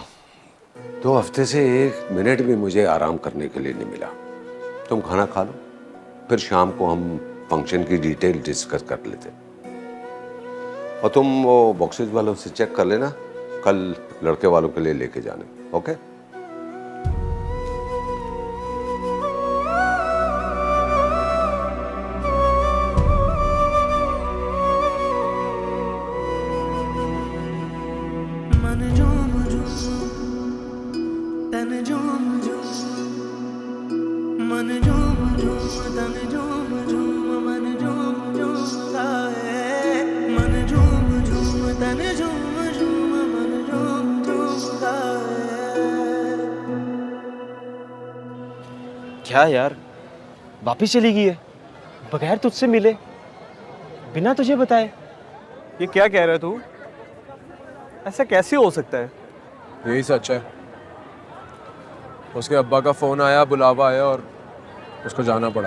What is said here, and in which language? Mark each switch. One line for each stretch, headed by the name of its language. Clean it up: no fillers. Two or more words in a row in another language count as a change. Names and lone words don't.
Hindi: 2 हफ्ते से 1 मिनट भी मुझे आराम करने के लिए नहीं मिला। तुम खाना खा लो, फिर शाम को हम फंक्शन की
English: detail discuss
Hindi: कर लेते। और तुम वो बॉक्सेस वालों से चेक कर लेना, कल लड़के वालों के लिए लेके जाने। ओके? मन झूम झूम तन झूम झूम, मन झूम झूम तन झूम झूम, मन झूम झूम गाए। मन झूम झूम तन झूम झूम, मन झूम झूम गाए। क्या यार, वापिस चली गई है बगैर तुझसे मिले, बिना तुझे बताए? ये क्या कह रहा है तू? ऐसा कैसे हो सकता है? यही सच है। उसके अब्बा का फोन आया, बुलावा आया और उसको जाना पड़ा।